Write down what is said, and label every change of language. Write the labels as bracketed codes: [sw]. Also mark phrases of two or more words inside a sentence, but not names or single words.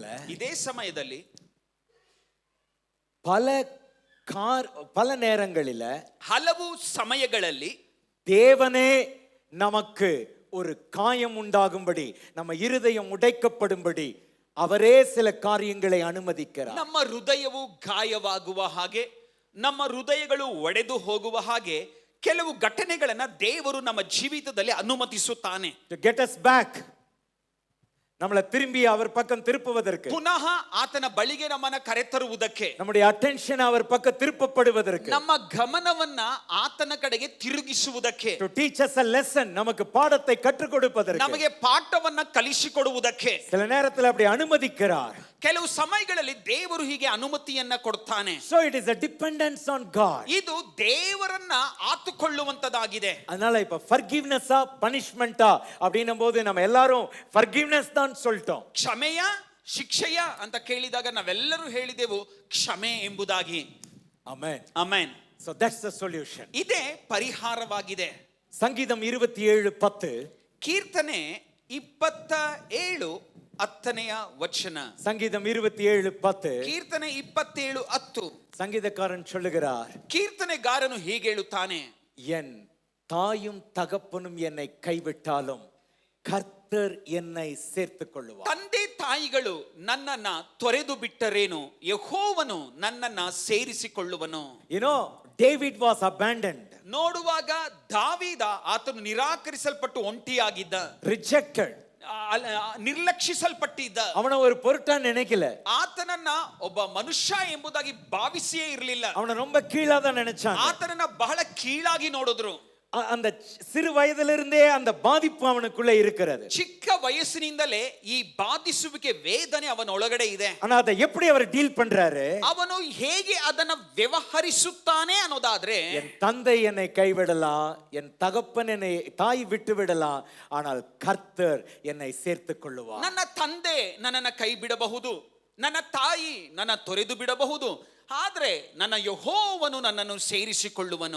[kn] ಇದೇ ಸಮಯದಲ್ಲಿ [ta] பல நேரங்களில [kn] ಹಲವು ಸಮಯಗಳಲ್ಲಿ [ta] தேவனே நமக்கு ஒரு காயம் உண்டாகும்படி, நம்ம இருதயம் உடைக்கப்படும்படி அவரே சில காரியங்களை அனுமதிக்கிறார். [kn] ನಮ್ಮ ಹೃದಯವು ಗಾಯವಾಗುವ ಹಾಗೆ, ನಮ್ಮ ಹೃದಯಗಳು ಒಡೆದು ಹೋಗುವ ಹಾಗೆ ಕೆಲವು ಘಟನೆಗಳನ್ನ ದೇವರು ನಮ್ಮ ಜೀವಿತದಲ್ಲಿ ಅನುಮತಿಸುತ್ತಾನೆ. [en] To get us back, [ta] நம்மளை திரும்பி அவர் பக்கம் திருப்புவதற்கு, [kn] ಪುನಃ ಆತನ ಬಳಿಗೆ ನಮ್ಮನ್ನ ಕರೆತರುವುದಕ್ಕೆ, [ta] நம்முடைய அட்டென்ஷன் அவர் பக்கம் திருப்பப்படுவதற்கு, [kn] ನಮ್ಮ ಗಮನವನ್ನ ಆತನ ಕಡೆಗೆ ತಿರುಗಿಸುವುದಕ್ಕೆ, [en] to teach us a lesson, [ta] நமக்கு பாடத்தை கற்றுக் கொடுப்பதற்கு, [kn] ನಮಗೆ ಪಾಠವನ್ನ ಕಲಿಸಿಕೊಡುವುದಕ್ಕೆ [ta] சில நேரத்தில் அப்படி அனுமதிக்கிறார். [kn] ಕೆಲವು ಸಮಯಗಳಲ್ಲಿ ದೇವರು ಹೀಗೆ ಅನುಮತಿಯನ್ನ ಕೊಡ್ತಾನೆ. [en] So it is a dependence on God. [kn] ಇದು ದೇವರನ್ನ ಆತುಕೊಳ್ಳುವಂತದಾಗಿದೆ. [ta] அதனால இப்ப forgiveness-ஆ punishment-ஆ அப்படின்னும் போது நம்ம எல்லாரும் forgiveness தான் சொல்லிட்டோம். [kn] ಕ್ಷಮೆಯ ಶಿಕ್ಷೆಯ ಅಂತ ಕೇಳಿದಾಗ ನಾವೆಲ್ಲರೂ ಹೇಳಿದೆವು ಕ್ಷಮೆ ಎಂಬುದಾಗಿ. Amen. ಆಮೆನ್. [en] So that's the solution. [kn] ಇದೇ ಪರಿಹಾರವಾಗಿದೆ. [ta] சங்கீதம் 27:10. [kn] ಕೀರ್ತನೆ 27:10 ವಚನ. [ta] சங்கீதம் 27:10. [kn] ಕೀರ್ತನೆ 27:10. [ta] சங்கீதக்காரன் சொல்லுகிறார், [kn] ಕೀರ್ತನೆಗಾರನು ಹೀಗೆ ಹೇಳುತ್ತಾನೆ, [ta] என் தாயும் தகப்பனும் என்னை கைவிட்டாலும் கர்த்தர் என்னை சேர்த்துக் கொள்ளுவார். [kn] ತಂದೆ ತಾಯಿಗಳು ನನ್ನನ್ನ ತೊರೆದು ಬಿಟ್ಟರೇನು, ಯೆಹೋವನು ನನ್ನನ್ನ ಸೇರಿಸಿಕೊಳ್ಳುವನು. [en] You know, David was abandoned, [kn] ನೋಡುವಾಗ ದಾವೀದ ಆತನು ನಿರಾಕರಿಸಲ್ಪಟ್ಟು ಒಂಟಿಯಾಗಿದ್ದ, [en] rejected. [kn] ನಿರ್ಲಕ್ಷಿಸಲ್ಪಟ್ಟಿದ್ದ. [ta] அவனை ஒரு பொருட்டா நினைக்கல. [kn] ಆತನನ್ನ ಒಬ್ಬ ಮನುಷ್ಯ ಎಂಬುದಾಗಿ ಭಾವಿಸಿಯೇ ಇರಲಿಲ್ಲ. [ta] அவனை ரொம்ப கீழா தான் நினைச்சான். [kn] ಆತನನ್ನ ಬಹಳ ಕೀಳಾಗಿ ನೋಡಿದ್ರು. [ta] அந்த சிறு வயதிலிருந்தே அந்த பாதிப்பு அவனுக்குள்ள இருக்கிறது. [kn] ಚಿಕ್ಕ ವಯಸ್ಸಿನಿಂದಲೇ ಈ ಬಾಧಿಸುವಿಕೆ ವೇದನೆ ಅವನ ಒಳಗಡೆ ಇದೆ. [ta] ஆனா அதை எப்படி அவர் டீல் பண்றாரு? [kn] ಅವನು ಹೇಗೆ ಅದನ್ನ ವ್ಯವಹರಿಸುತ್ತಾನೆ ಅನ್ನೋದಾದ್ರೆ, [ta] என் தந்தை என்னை கைவிடலாம், என் தகப்பன் என்னை தாய் விட்டு விடலாம், ஆனால் கர்த்தர் என்னை சேர்த்துக் கொள்ளுவார். [kn] ನನ್ನ ತಂದೆ ನನ್ನನ್ನ ಕೈ ಬಿಡಬಹುದು, ನನ್ನ ತಾಯಿ ನನ್ನ ತೊರೆದು ಬಿಡಬಹುದು, ಆದ್ರೆ ನನ್ನ ಯೆಹೋವನು ನನ್ನನ್ನು ಸೇರಿಸಿಕೊಳ್ಳುವನು.